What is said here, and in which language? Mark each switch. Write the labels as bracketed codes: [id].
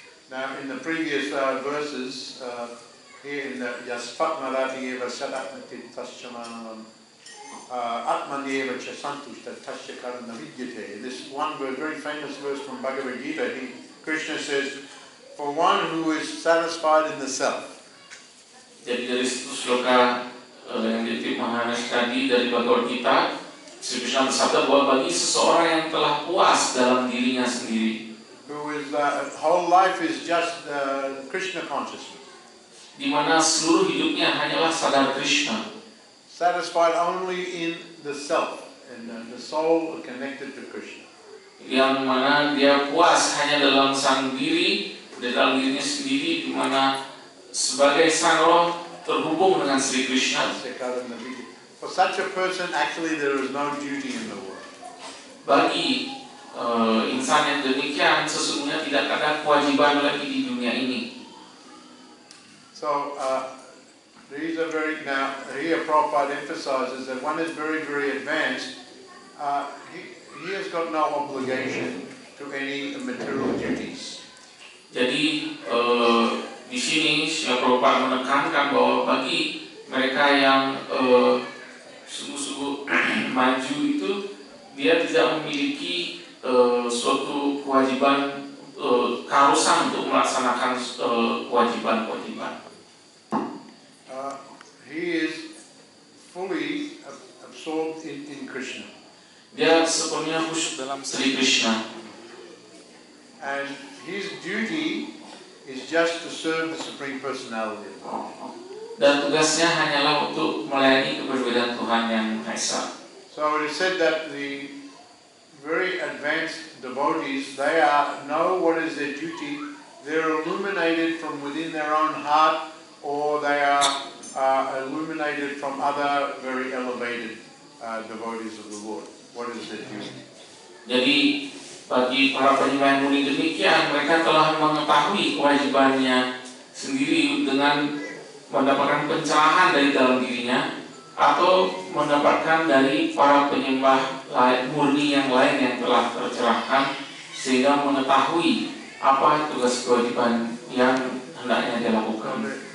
[en] Now in the previous verses, here in the [sa] Yaspat Maradiyeva Sadatmati Taschamanam Atmanyeva Chasantushta Tashakaran Vidyate. [en] This one very famous verse from Bhagavad Gita, Krishna says, for one who is satisfied in the self. [id] Jadi dari situ sloka yang ditip Maharaj tadi dari Bhagavad Gita, Sri Krishna bersabda bahwa bagi seseorang yang telah puas dalam dirinya sendiri, [en] who is whole life is just Krishna consciousness, [id] di mana seluruh hidupnya hanyalah sadar Krishna, [en] satisfied only in the self and the soul connected to Krishna, [id] yang mana dia puas hanya dalam sang diri, di dalam dirinya sendiri, di mana sebagai sang roh terhubung dengan Sri Krishna. [en] For such a person, actually there is no duty in the world. [id] Bagi insan yang demikian, sesungguhnya tidak ada kewajiban lagi di dunia ini. [en] So these are now here Prabhupada emphasizes that one is very, very advanced. He has got no obligation to any material duties. [id] Jadi di sini Srila Prabhupada menekankan bahwa bagi mereka yang sungguh-sungguh maju itu, dia tidak memiliki suatu kewajiban keharusan untuk melaksanakan kewajiban-kewajiban. [en] He is fully absorbed in Krishna. [id] Dia sepenuhnya khusyuk dalam Sri Krishna. [en] And his duty is just to serve the Supreme Personality of God. [id] Dan tugasnya hanyalah untuk melayani keberbedaan Tuhan yang Maha Esa. [en] So it is said that the very advanced devotees, they know what is their duty. They're illuminated from within their own heart, or they are illuminated from other very elevated devotees of the Lord. What is their duty? [id] Jadi bagi para penyembah yang murni demikian, mereka telah mengetahui kewajibannya sendiri dengan mendapatkan pencerahan dari dalam dirinya, atau mendapatkan dari para penyembah murni yang lain yang telah tercerahkan, sehingga mengetahui apa tugas kewajiban yang hendaknya dia lakukan.